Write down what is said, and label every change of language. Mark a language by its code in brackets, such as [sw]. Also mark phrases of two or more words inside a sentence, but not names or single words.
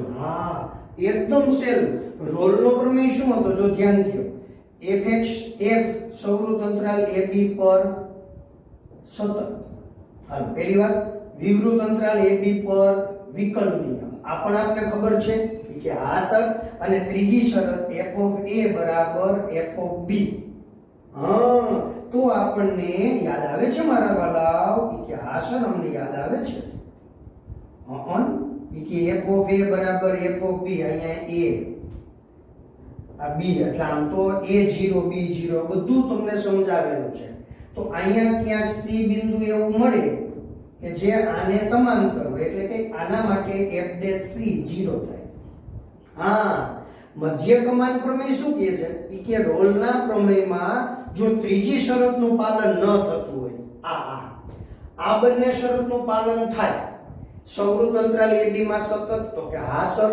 [gu] હા, એકદમ સહેલું. રોલનો પ્રમેય શું હતો જો ધ્યાન દો. f સૌરૃત અંતરાલ ab પર સતત. હાલો, પહેલી વાત વિવૃત અંતરાલ ab પર વિકલનીય. આ પણ આપણે ખબર છે કે આ શરત, અને ત્રીજી શરત [en] f of a [gu] બરાબર [en] f of b. [gu] હા, તો આપણને યાદ આવે છે મારા વાલાઓ કે આ સર અમને યાદ આવે છે કે [en] f of a [gu] બરાબર [en] f of b. [gu] અહીંયા a આ b એટલે આમ તો a0 b0 બધું તમને સમજાવેલું છે. તો અહીંયા ક્યાંક c બિંદુ એવું મળે કે જે આને સમાંતર હોય, એટલે કે આના માટે f' c 0 થાય. હા, મધ્ય કમાન પ્રમેય શું કહે છે કે રોલના પ્રમેયમાં જો ત્રીજી શરતનું પાલન ન થતું હોય, આ બંને શરતનું પાલન થાય, સૌરૃત અંતરાલ ab માં સતત, તો કે હા સર.